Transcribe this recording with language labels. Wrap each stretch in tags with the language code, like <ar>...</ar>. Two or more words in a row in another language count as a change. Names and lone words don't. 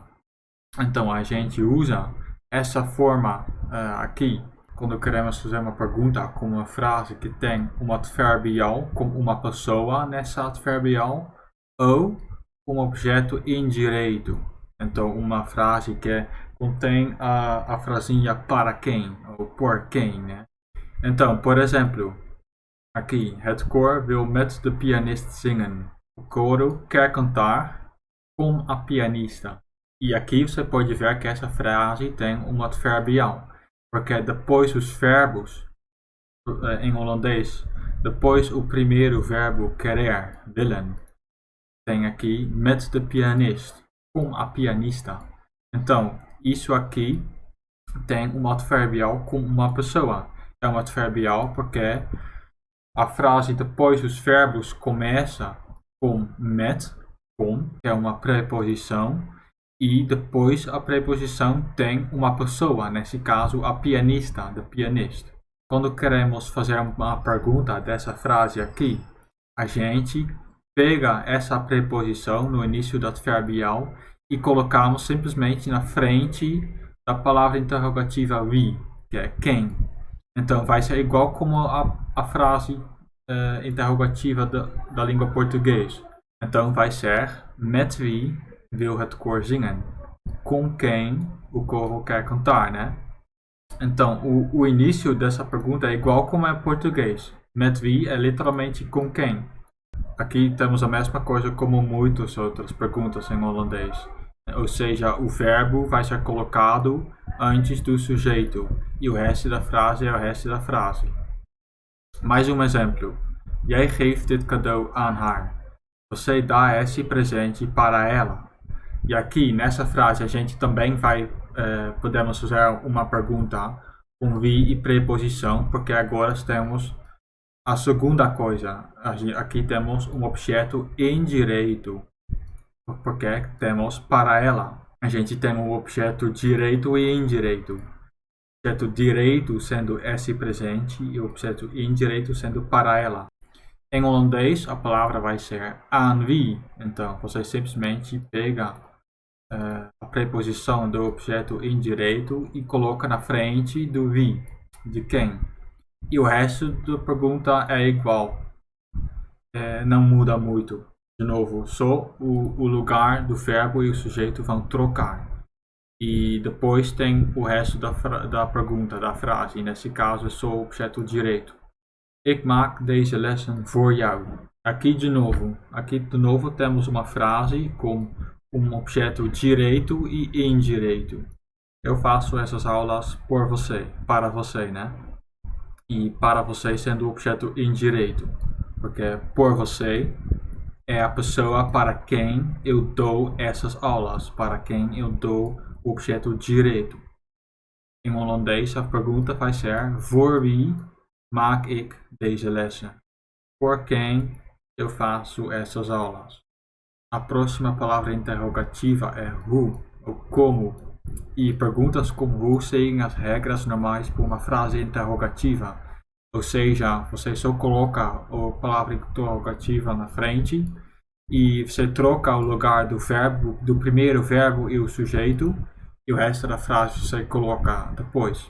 <pt>Então, a gente usa essa forma aqui quando queremos fazer uma pergunta com uma frase que tem um adverbial, com uma pessoa nessa adverbial, ou um objeto indireto. Então, uma frase que contém a frasinha para quem, ou por quem, né? Então, por exemplo, aqui,</pt> <nl>het koor wil met de pianist zingen.</nl> <pt>O coro quer cantar com a pianista. E aqui você pode ver que essa frase tem um adverbial, porque depois os verbos, em holandês, depois o primeiro verbo querer, willen, tem aqui</pt> <nl>met de pianist,</nl> <pt>com a pianista. Então, isso aqui tem um adverbial com uma pessoa. É um adverbial porque a frase depois dos verbos começa com met, com, que é uma preposição, e depois a preposição tem uma pessoa, nesse caso a pianista,</pt> <en>the pianist.</en> <pt>Quando queremos fazer uma pergunta dessa frase aqui, a gente pega essa preposição no início do adverbial e colocamos simplesmente na frente da palavra interrogativa wie, que é quem. Então vai ser igual como a frase interrogativa da língua portuguesa. Então vai ser</pt> <nl>met wie wil het koor zingen?</nl> <pt>Com quem o coro quer cantar, né? Então, o início dessa pergunta é igual como é em português.</pt> <nl>Met wie</nl> <pt>é literalmente com quem. Aqui temos a mesma coisa como muitas outras perguntas em holandês. Ou seja, o verbo vai ser colocado antes do sujeito e o resto da frase é o resto da frase. Mais um exemplo.</pt> <nl>Jij geeft dit cadeau aan haar.</nl> <pt>Você dá esse presente para ela. E aqui, nessa frase, a gente também podemos fazer uma pergunta com we e preposição, porque agora temos a segunda coisa. Aqui temos um objeto indireto, porque temos para ela. A gente tem um objeto direito e indireto. O objeto direito sendo esse presente e o objeto indireto sendo para ela. Em holandês, a palavra vai ser</pt> <nl>aan wie.</nl> <pt>Então, você simplesmente pega a preposição do objeto indireto e coloca na frente do wie, de quem. E o resto da pergunta é igual. Não muda muito. De novo, só o lugar do verbo e o sujeito vão trocar. E depois tem o resto da pergunta, da frase. Nesse caso é só o objeto direito.</pt> <nl>Ik maak deze lessen voor jou.</nl> <pt>Aqui de novo temos uma frase com um objeto direito e indireto. Eu faço essas aulas por você, para você, né? E para você sendo o objeto indireto. Porque por você é a pessoa para quem eu dou essas aulas, para quem eu dou o objeto direito. Em holandês a pergunta vai ser</pt> <nl>voor wie maak ik deze lessen?</nl> <pt>Por quem eu faço essas aulas? A próxima palavra interrogativa é who, ou como. E perguntas como who seguem as regras normais para uma frase interrogativa. Ou seja, você só coloca a palavra interrogativa na frente e você troca o lugar do verbo, do primeiro verbo e o sujeito, e o resto da frase você coloca depois.</pt>